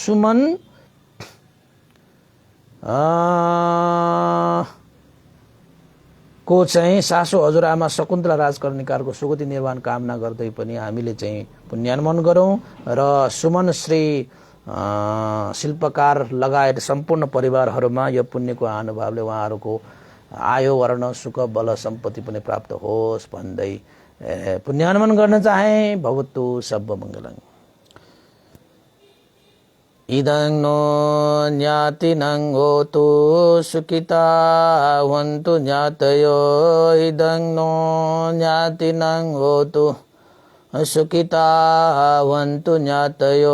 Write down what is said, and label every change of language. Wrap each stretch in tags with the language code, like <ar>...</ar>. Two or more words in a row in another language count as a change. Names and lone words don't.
<ne>उहाँ सुमन को चाहिँ सासू हजुरआमा शकुन्तला राजकर्णिकारको सुगति निर्माण कामना गर्दै पनि हामीले चाहिँ पुण्यानुमोदन गरौँ र सुमन श्री शिल्पकार लगायत सम्पूर्ण परिवारहरूमा यो पुण्यको अनुभवले उहाँहरूको आयो वर्ण सुख बल सम्पत्ति पनि प्राप्त होस् भन्दै पुण्यानुमोदन गर्न चाहे।</ne> <pi>भवतु सब मङ्गलम्। इदं नो ज्ञातिनं होतु सुखिता हन्तु ज्ञातयो। इदं नो ज्ञातिनं होतु सुखिता हन्तु ज्ञातयो।</pi>